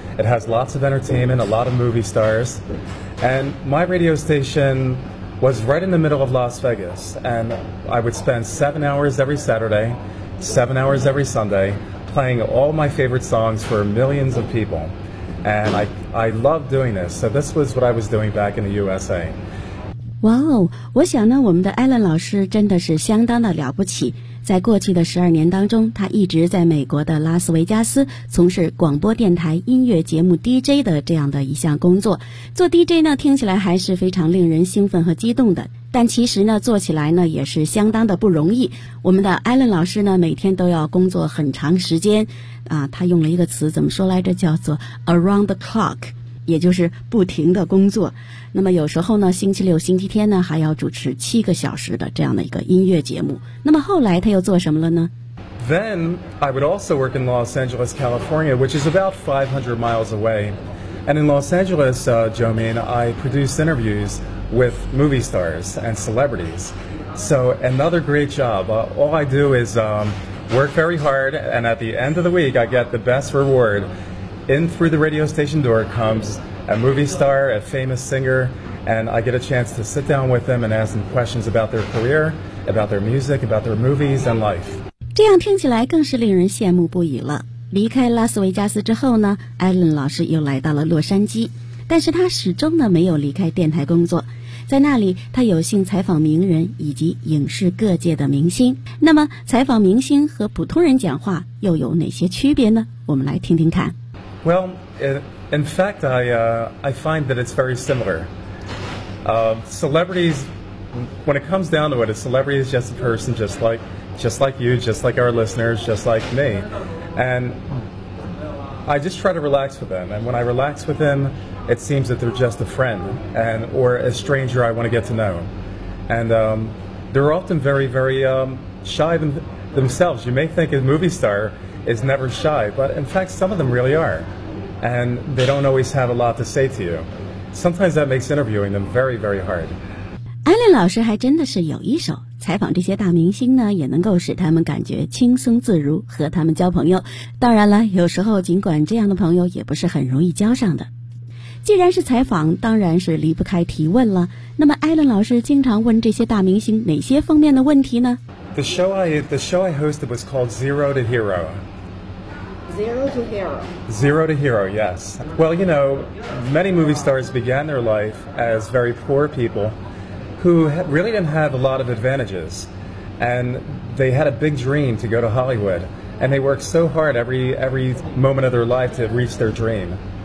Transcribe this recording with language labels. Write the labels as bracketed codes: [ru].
[en] It has lots of entertainment, a lot of movie stars. And my radio station was right in the middle of Las Vegas. And I would spend 7 hours every Saturday, 7 hours every Sunday, playing all my favorite songs for millions of people. And I loved doing this. So this was what I was doing back in the USA. [zh] 哇哦，我想呢，我们的 Alan 老师真的是相当的了不起。在过去的12年当中，他一直在美国的拉斯维加斯从事广播电台音乐节目 DJ 的这样的一项工作。做 DJ 呢，听起来还是非常令人兴奋和激动的，但其实呢，做起来呢也是相当的不容易。我们的 Alan 老师呢，每天都要工作很长时间，他用了一个词怎么说来着？叫做 [en] around the clock。 [zh] 也就是不停的工作，那么有时候呢，星期六、星期天呢，还要主持七个小时的这样的一个音乐节目。那么后来他又做什么了呢 [en] ？Then I would also work in Los Angeles, California, which is about 500 miles away. And in Los Angeles, Jomin, I produce interviews with movie stars and celebrities. So another great job. All I do is work very hard, and at the end of the week, I get the best reward. In through the radio station door comes a movie star, a famous singer, and I get a chance to sit down with them and ask them questions about their career, about their music, about their movies and life. [zh] 这样听起来更是令人羡慕不已了。离开拉斯维加斯之后呢，艾伦老师又来到了洛杉矶，但是他始终呢没有离开电台工作。在那里，他有幸采访名人以及影视各界的明星。那么，采访明星和普通人讲话又有哪些区别呢？我们来听听看。 [en] Well, in fact, I find that it's very similar. Celebrities, when it comes down to it, a celebrity is just a person just like you, just like our listeners, just like me. And I just try to relax with them. And when I relax with them, it seems that they're just a friend and or a stranger I want to get to know. And they're often very, very shy themselves. You may think a movie star is never shy, but in fact, some of them really are. And they don't always have a lot to say to you. Sometimes that makes interviewing them very, very hard. [zh] Allen 老师还真的是有一手。采访这些大明星呢，也能够使他们感觉轻松自如，和他们交朋友。当然了，有时候尽管这样的朋友也不是很容易交上的。既然是采访，当然是离不开提问了。那么艾伦老师经常问这些大明星哪些方面的问题呢？ [en] The show I hosted was called Zero to Hero. Zero to Hero. Zero to Hero, yes. Well, you know, many movie stars began their life as very poor people who really didn't have a lot of advantages. And they had a big dream to go to Hollywood. And they worked so hard every moment of their life to reach their dream.